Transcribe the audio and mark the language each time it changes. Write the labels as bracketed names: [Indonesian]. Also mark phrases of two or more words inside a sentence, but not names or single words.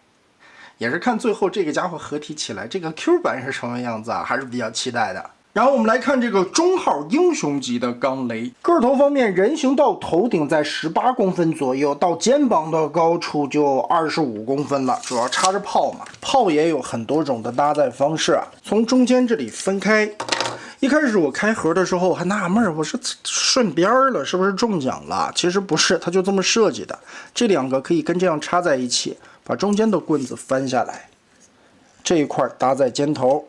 [Chinese] 也是看最後這個家伙合體起來，這個 Q 版是什麼樣子啊，還是比較期待的。然后我们来看这个中号英雄级的鋼雷，個頭方面，人形到頭頂在18公分左右，到肩膀的高處就25公分了，主要插着炮嘛。炮也有很多種的搭載方式啊，從中間這裡分開。一開始我開盒的時候還納悶，我是順邊了，是不是中獎了？其實不是，它就這麼設計的。這2個可以跟這樣插在一起，把中間的棍子翻下來，這一塊搭在肩頭。